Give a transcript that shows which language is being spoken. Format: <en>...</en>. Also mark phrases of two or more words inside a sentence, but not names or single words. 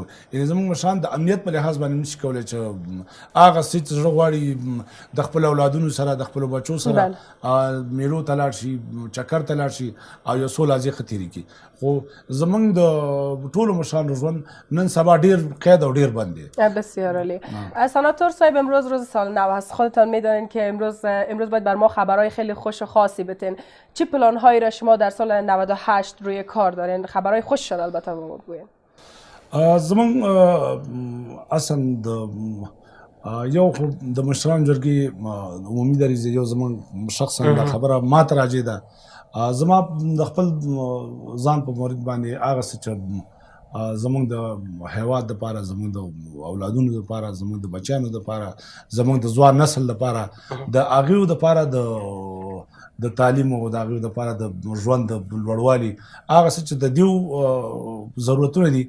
<ps>یعنې زموږ مشران د امنیت په لحاظ باندې نشي کولی چې هغه څه چې زړه غواړي د خپلو اولادونو سره، د خپلو بچو سره میلو ته لاړ شي، چکر ته لاړ شي او یو څو لحظې ښه تېرې کړي. خو زموږ د ټولو مشرانو ژوند نن سبا ډیر قید او ډیر بند دی.</ps> <fa>بسیار عالی. سناتور صاحب امروز روز سال نو است، خودتان میدانید که امروز باید بر ما خبرهای خیلی خوش و خاصی بتین. چه پلان هایی را شما در سال 98 روی کار دارین؟ خبرهای خوش شد البته ما بگوین.</fa> <ps>زموږ اصلا یو خو د مشران جرګې عمومي دریځ یو زموږ شخصا دا خبره ما ته راجع ده. زما د خپل ځان په مورد باندې هغه څه چې زموږ د هیواد دپاره، زموږ د اولادونو دپاره، زموږ د بچیانو دپاره، زموږ د ځوان نسل دپاره، د هغوی دپاره د تعلیم او د هغوی دپاره د ژوند د لوړوالي هغه څه چې د دیو ضرورتونه دي.</ps>